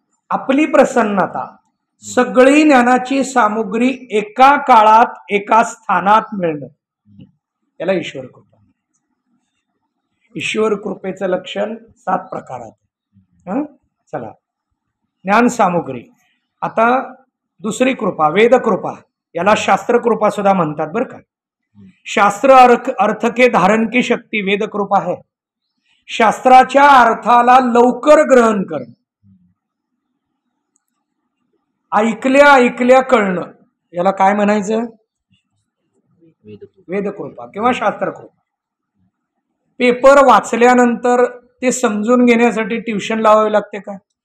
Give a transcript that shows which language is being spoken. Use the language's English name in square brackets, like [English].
[Marathi] आपली प्रसन्नता, सगळी ज्ञानाची सामुग्री एका काळात एका स्थानात मिळणं, त्याला ईश्वर कृपा. ईश्वर कृपेचं लक्षण 7 प्रकारात. चला, ज्ञान सामुग्री. आता दुसरी कृपा, वेद कृपा, याला शास्त्र कृपा सुद्धा म्हणतात बरं का. [Hindi] शास्त्र अर्थ के धारण की शक्ती वेद कृपा है. [Marathi] शास्त्राच्या अर्थाला लवकर ग्रहण करणं, ऐकल्या ऐकल्या कळणं, याला काय म्हणायचं? वेद कृपा किंवा शास्त्र कृपा. पेपर वाचल्यानंतर ते समजून घेण्यासाठी ट्युशन लावावी लागते का?